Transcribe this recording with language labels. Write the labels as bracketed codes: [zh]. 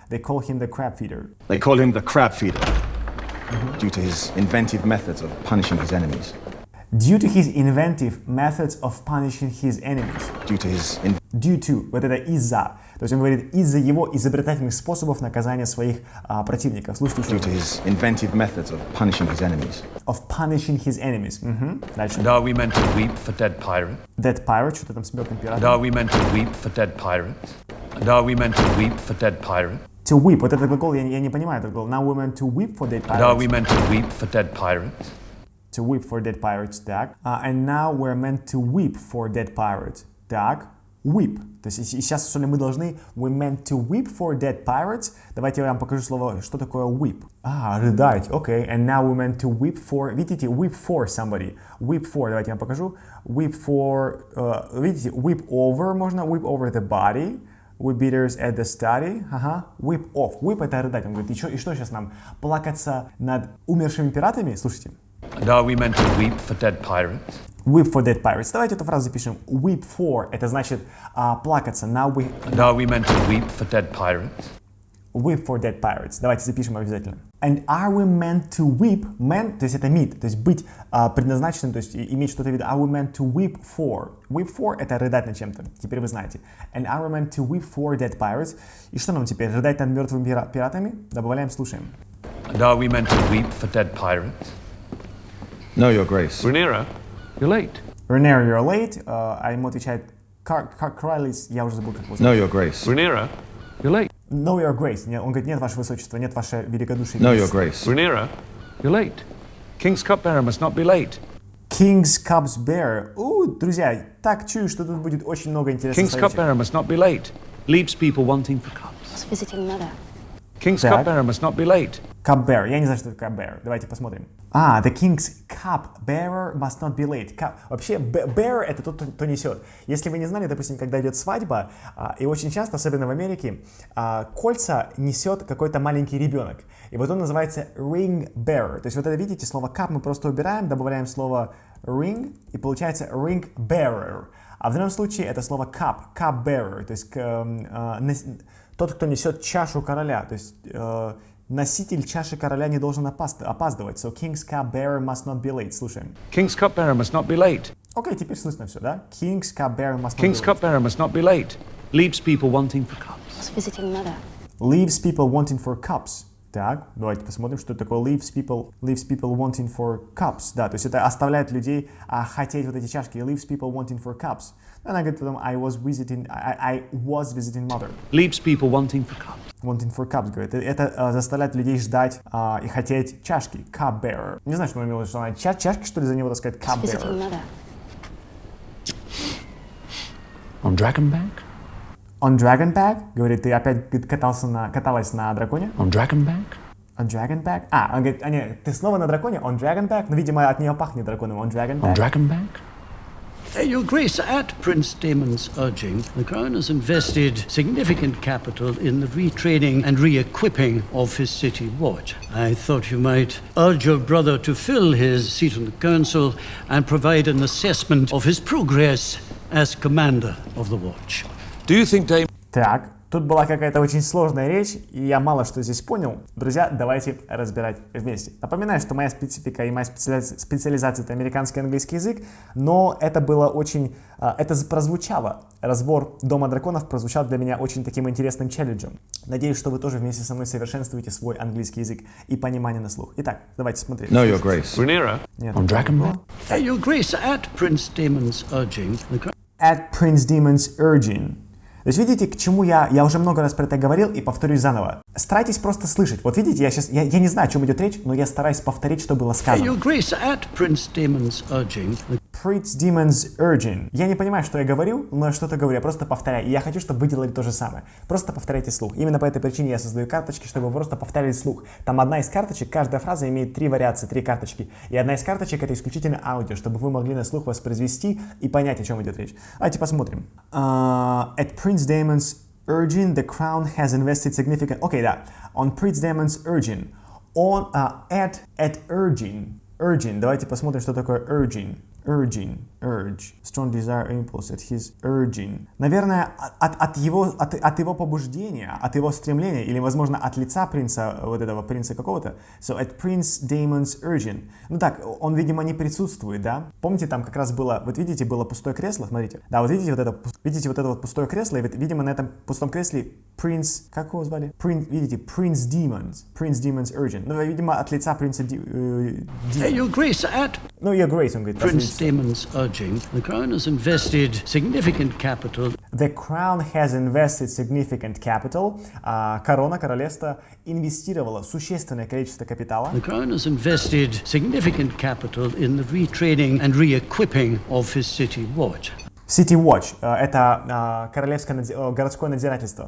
[en] They call him the crab feeder. They call him the Crab Feeder due to his inventive methods of punishing his enemies. Due to his inventive methods of punishing his enemies. Due to, [ru] вот это из-за. То есть он говорит из-за его изобретательных способов наказания своих противников. Слушайте еще. [en] Due to his inventive methods of punishing his enemies. Of punishing his enemies. [ru] Дальше. [en] And are we meant to weep for dead pirates? Dead pirate, [ru] что-то там с мертвым [en] And [ru] пиратом. [en] are we meant to weep for dead pirates? And are we meant to weep for dead pirates? To weep. [ru] Вот этот глагол, я не понимаю этот глагол. [en] Now we're meant to weep for dead And are we pirates. meant to weep for dead pirates? To weep for dead pirates. [ru] Так. [en] And now we're meant to weep for dead pirates. [ru] Так. Weep. То есть и сейчас, что ли, мы должны [en] we meant to weep for dead pirates. [ru] Давайте я вам покажу слово, что такое weep. Рыдать. Окей. [en] And now we're meant to weep for... [ru] Видите, [en] weep for somebody. Weep for. [ru] Давайте я вам покажу. Weep for... видите, [en] weep over [ru] можно. [en] Weep over the body. We beaters at the study. Weep off. [ru] Weep — это рыдать. Он говорит, и что сейчас нам? Плакаться над умершими пиратами? Слушайте. [en] And are we meant to weep for dead pirates? Weep for dead pirates. [ru] Давайте эту фразу запишем. [en] Weep for [ru] — это значит плакаться. [en] Now we... And are we meant to weep for dead pirates? Weep for dead pirates. [ru] Давайте запишем обязательно. [en] And are we meant to weep? [ru] Man, то есть это meet, то есть быть предназначенным, то есть иметь что-то в виду. [en] Are we meant to weep for? Weep for [ru] — это рыдать над чем-то. Теперь вы знаете. And are we meant to weep for dead pirates? И что нам теперь? Рыдать над мертвыми пиратами? Добавляем, слушаем. [en] And are we meant to weep for dead pirates? No, Your Grace. Rhaenyra, you're late. Rhaenyra, you're late. [ru] А ему отвечает Corlys, я уже забыл, как его [en] No, [ru] зовут. [en] Your Grace. Rhaenyra, you're late. No, your grace. [ru] Он говорит, нет, ваше высочество, нет, ваше великодушие. [en] No, Your Grace. Rhaenyra, you're late. King's cupbearer must not be late. King's cupbearer. [ru] Друзья, так чую, что тут будет очень много интересных [en] King's [ru] словечек. [en] cupbearer must not be late. Leaves people wanting for cups. I was visiting Mother. King's [ru] Так. [en] cupbearer must not be late. Cupbearer. [ru] Я не знаю, что такое cupbearer. Давайте посмотрим. [en] The king's cupbearer must not be late. [ru] Вообще, bearer — это тот, кто несет. Если вы не знали, допустим, когда идет свадьба, и очень часто, особенно в Америке, кольца несет какой-то маленький ребенок. И вот он называется ring bearer. То есть вот это, видите, слово cup мы просто убираем, добавляем слово ring, и получается ring bearer. А в данном случае это слово cup bearer. То есть тот, кто несет чашу короля. То есть носитель чаши короля не должен опаздывать. [en] So king's cupbearer must not be late. [ru] Слушаем. [en] King's cupbearer must not be late. [ru] Окей, теперь слышно все, да? [en] King's cupbearer must not King's be late. cupbearer must not be late. Leaves people wanting for cups. I was visiting Mother. Leaves people wanting for cups. [ru] Так, давайте посмотрим, что такое [en] leaves people wanting for cups. [ru] Да, то есть это оставляет людей хотеть вот эти чашки. [en] Leaves people wanting for cups. [ru] Она говорит потом, [en] I was visiting mother. Leaves people wanting for cups. Wanting for cups, [ru] говорит. Это заставляет людей ждать и хотеть чашки. [en] Cupbearer. [ru] Не знаю, что он имел в виду, что она чашки, что ли, за него, так сказать, [en] I was visiting cupbearer. Mother. On Dragonbank? On Dragonback, [ru] говорит, ты опять каталась на драконе? [en] On Dragonbank? On Dragonback? [ru] Он говорит, нет, ты снова на драконе? [en] On Dragonback? Ну, видимо, от нее пахнет драконом. On Dragonback? On Dragonbank? Your Grace, at Prince Daemon's urging, the Crown has invested significant capital in the retraining and re-equipping of his city watch. I thought you might urge your brother to fill his seat on the council and provide an assessment of his progress as commander of the watch. Do you think Dame... [ru] Так, тут была какая-то очень сложная речь, и я мало что здесь понял. Друзья, давайте разбирать вместе. Напоминаю, что моя специфика и моя специализация — это американский и английский язык, но это было очень... это прозвучало. Разбор Дома драконов прозвучал для меня очень таким интересным челленджем. Надеюсь, что вы тоже вместе со мной совершенствуете свой английский язык и понимание на слух. Итак, давайте смотреть. [en] No, Your Grace. Rhaenyra? [ru] Нет, [en] On Dragonbank? Your Grace, at Prince Daemon's urging, the Crown... At Prince Demon's urging. [ru] То есть видите, к чему я уже много раз про это говорил и повторюсь заново. Старайтесь просто слышать. Вот видите, я не знаю, о чем идет речь, но я стараюсь повторить, что было сказано. [en] Your Grace, at Prince Damon's urging, the Prince Demon's urging. [ru] Я не понимаю, что я говорю, но я что-то говорю, я просто повторяю. И я хочу, чтобы вы делали то же самое. Просто повторяйте слух. Именно по этой причине я создаю карточки, чтобы вы просто повторяли слух. Там одна из карточек, каждая фраза имеет 3 вариации, 3 карточки. И одна из карточек это исключительно аудио, чтобы вы могли на слух воспроизвести и понять, о чем идет речь. Давайте посмотрим. [en] At Prince Damon's urging, the crown has invested significant... [ru] Окей, да. [en] On Prince Damon's urging. On, at urging. Urging. [ru] Давайте посмотрим, что такое urging. [en] Urging, urge, strong desire, impulse, at his urging. [ru] Наверное, от его побуждения, от его стремления, или, возможно, от лица принца, вот этого принца какого-то. [en] So, at Prince Damon's urging. [ru] Ну так, он, видимо, не присутствует, да? Помните, там как раз было, вот видите, было пустое кресло, смотрите. Да, вот видите вот это вот пустое кресло, и, видимо, на этом пустом кресле принц, как его звали? Видите, [en] Prince Demon's urging. [ru] Ну, видимо, от лица принца [en] Your Grace, at [ru] Ну, [en] Your Grace, [ru] он говорит. [en] Prince Damon's urging, the Crown has invested significant capital. The Crown has invested significant capital. [ru] Корона, королевство, инвестировало существенное количество капитала. [en] The Crown has invested significant capital in the retraining and re-equipping of his city watch. [ru] City Watch — это королевское городское надзирательство.